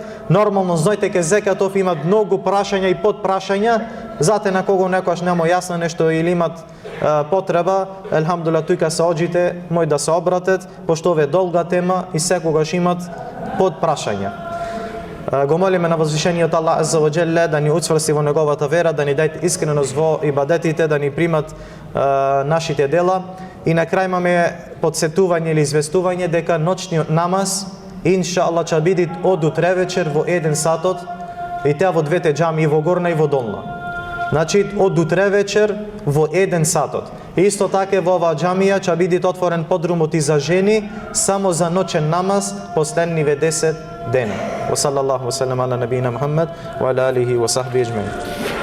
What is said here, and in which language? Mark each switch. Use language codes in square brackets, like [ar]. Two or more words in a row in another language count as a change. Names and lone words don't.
[mk] Нормално знаете ке зекатов имат многу прашања и подпрашања, зате на кого некојаш нема јасно нешто или имат потреба, елхамдулилlah тука се оđите, мој да се обратат, пошто ова е долга тема и секогаш имат подпрашања. Го молиме на возвишениот Аллах [ar] عز وجل [mk] да ни уцврсти во неговата вера, да ни дај искреност во ибадетите, да ни примат нашите дела. И на крај имаме подсетување или известување дека ноќниот намаз иншааллах ќе биде од утре вечер во 1 сатот, и таа во двете џамии, во горна и во долна. Значи од утре вечер во 1 сатот. И исто така во оваа џамија ќе биде отворен подрумот и за жени само за ноќен намаз последниве 10 дена. [ar] وصلى الله وسلم على نبينا محمد وعلى آله وصحبه أجمعين.